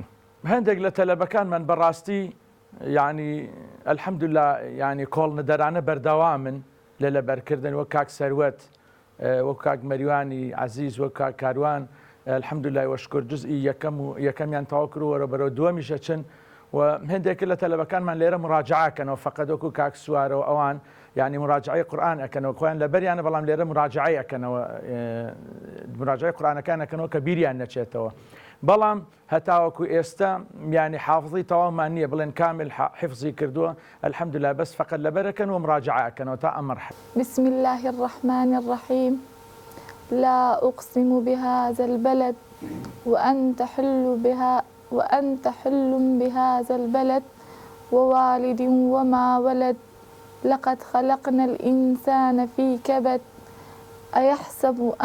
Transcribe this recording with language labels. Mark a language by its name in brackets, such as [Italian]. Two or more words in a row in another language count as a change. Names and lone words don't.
[Central Kurdish] هەندێک لە تەلەبەکانمان بەڕاستی یعنی الحەمدولله یعنی کۆڵنەدەرانە بەردەوامن لە لەبەرکردن وەک کاک سەروەت، وەک کاک مەریوانی عەزیز، وەک کاک کاروان [Arabic] الحەمدولله وەشکر [Central Kurdish] جزئی یەکەمیان تەواو کرد و بەرەو دووەمیشە چن و هەندێک لە تەلەبەکانمان لێرە مراجعەکەنەوە فەقەت وەکو کاک سوارەوە ئەوان یعنی مراجعەی قورئان ئەکەنەوە خۆیان لەبەریانە بەڵام لێرە مراجعەی ئەکەنەوە مراجعەی قورئانەکان ئەکەنەوە کە بیریان نەچێتەوە. بەڵام هەتاوەکو ئێستا یعنی حافظی تەواومان نییە بڵێن کامل حفظی کردووە الحەمدولله بەس فەقەت لەبەرەکەن و مراجعەکەنەوە تا ئەم مەرحلە. [Arabic] بسم الله الرحمن الرحيم. لا أقسم بهذا البلد وأنت حل بهذا البلد ووالد وما ولد لقد خلقنا الإنسان في كبد أيحسب